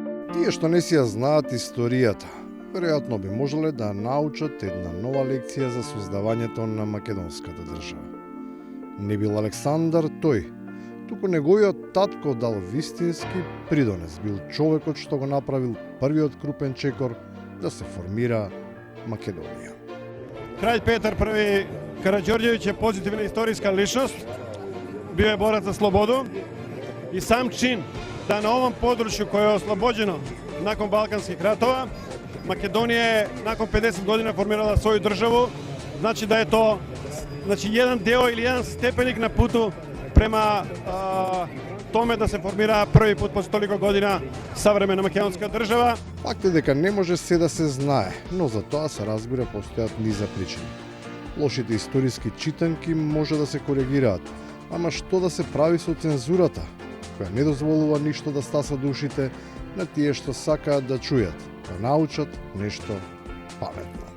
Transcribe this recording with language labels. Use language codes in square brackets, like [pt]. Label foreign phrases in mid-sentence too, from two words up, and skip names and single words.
[mk] Тие што не си ја знаат историјата, веројатно би можеле да научат една нова лекција за создавањето на македонската држава. Не бил Александар тој, туку неговиот татко дал вистински придонес, бил човекот што го направил првиот крупен чекор да се формира Македонија. [sr] Краљ Петар I Караđорđević je pozitivna istorijska ličnost, bio je borac za slobodu i sam čin da na ovom području koje je oslobođeno nakon Balkanskih ratova, Makedonija je nakon 50 godina formirala svoju državu, znači da je to jedan deo ili jedan stepenik na putu prema tome da se formira prvi put posle toliko godina savremena makedonska država. [mk] Факт е дека не може се да се знае, но за тоа се разбира постојат низа причини. Лошите историски читанки може да се коригираат, ама што да се прави со цензурата, која не дозволува ништо да стаса душите на тие што сакаат да чујат, да научат нешто паметно.